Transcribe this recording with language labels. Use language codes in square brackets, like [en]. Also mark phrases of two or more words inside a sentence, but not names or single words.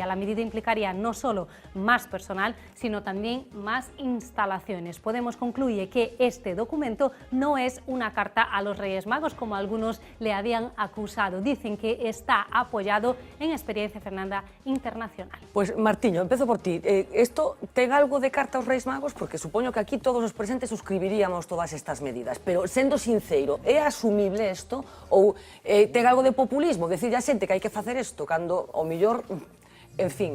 [es] La medida implicaría no solo más personal, sino también más instalaciones. Podemos concluye que este documento no es una carta a los Reyes Magos, como algunos le habían acusado. Dicen que está apoyado en experiencia, Fernanda, internacional. [gl] Pues Martiño, empezo por ti. Esto ten algo de carta aos Reis Magos? Porque supoño que aquí todos os presentes suscribiríamos todas estas medidas, pero sendo sincero, é asumible isto ou ten algo de populismo? Decir a xente que hai que facer isto cando, ao mellor, en fin.